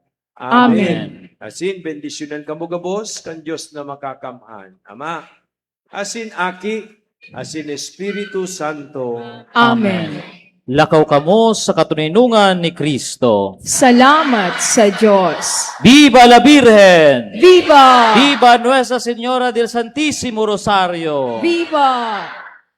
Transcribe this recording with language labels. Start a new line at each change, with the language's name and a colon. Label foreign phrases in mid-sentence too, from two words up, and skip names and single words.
Bikol: Amen. Asin, bendisyonan kamo gabos kan Diyos na makakamhan. Ama, asin aki, asin Espiritu Santo. Amen. Lakaw kamo sa katuninungan ni Kristo. Salamat sa Diyos.
Spanish: Viva la Virgen! Viva! Viva Nuestra Señora del Santísimo Rosario! Viva!